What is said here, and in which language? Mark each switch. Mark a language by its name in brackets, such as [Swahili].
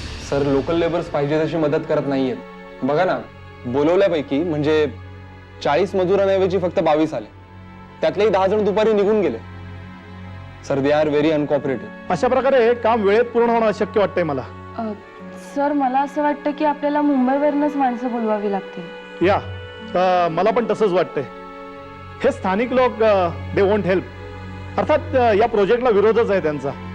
[Marathi] Sir local labours पाहिजे तशी मदत करत नाहीयेत. बघा ना, बोलवल्यापैकी म्हणजे 40 मजुरांऐवजी फक्त 22 आले. त्यातलेही 10 जण दुपारी निघून गेले. Sir [English] They are very uncooperative. [Marathi] अशा प्रकारे काम वेळेत पूर्ण होणं अशक्य वाटतंय मला. सर मला असं वाटतं की आपल्याला मुंबईवरूनच माणसं बोलवावी लागतील. या मला पण तसंच वाटतंय. हे स्थानिक लोक [English] They won't help. [Marathi] अर्थात या प्रोजेक्टला विरोधच आहे त्यांचा.